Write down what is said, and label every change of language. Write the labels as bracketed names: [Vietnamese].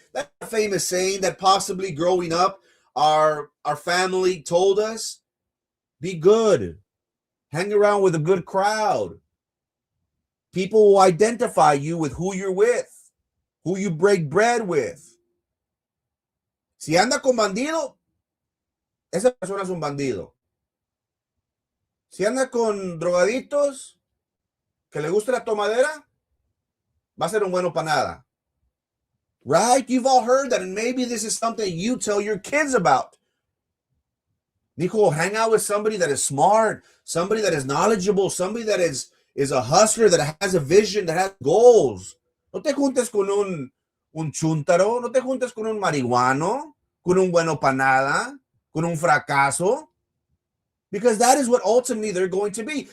[English] That's a famous saying that possibly growing up, our family told us, be good. Hang around with a good crowd. People will identify you with who you're with, who you break bread with. [Spanish] Si anda con bandido, esa persona es un bandido. Si anda con drogaditos, que le gusta la tomadera, va a ser un bueno para nada. [English] Right? You've all heard that, and maybe this is something you tell your kids about. Nico, hang out with somebody that is smart, somebody that is knowledgeable, somebody that is a hustler, that has a vision, that has goals. [Spanish] No te juntes con un chúntaro, no te juntes con un marihuano, con un bueno para nada, con un fracaso, [English] because that is what ultimately they're going to be.